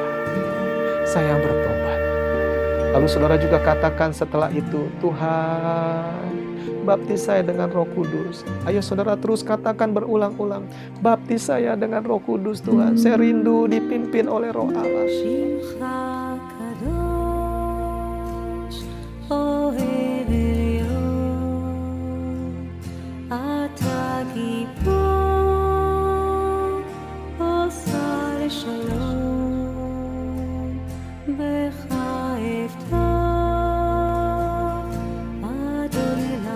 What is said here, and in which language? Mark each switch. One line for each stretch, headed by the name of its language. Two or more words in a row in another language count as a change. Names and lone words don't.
Indonesian: Saya bertobat. Lalu saudara juga katakan setelah itu, Tuhan baptis saya dengan Roh Kudus. Ayo saudara terus katakan berulang-ulang, baptis saya dengan Roh Kudus Tuhan. Saya rindu dipimpin oleh Roh Allah.
Hebrew: שמך קדוש, אוהב עליון, אתה גיבור, עושה לשלום, בך אפתח, אדוני